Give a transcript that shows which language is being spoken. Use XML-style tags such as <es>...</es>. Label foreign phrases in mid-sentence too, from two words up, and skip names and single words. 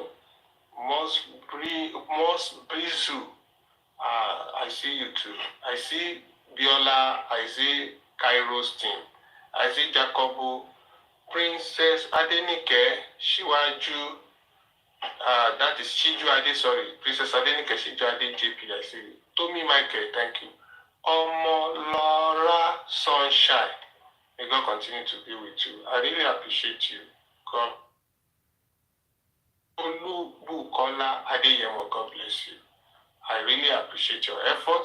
<en>Most Brizu, I see you too. I see Biola, I see Kairos team. I see Jacobo, Princess Adenike, Shiwaju, that is Shiju Ade, sorry. Princess Adenike, Shiju Ade, JP, I see you. Tommy Michael, thank you. Omo Laura Sunshine, may God continue to be with you. I really appreciate you. God. Olubukola Adeyemo, God bless you. I really appreciate your effort.</en>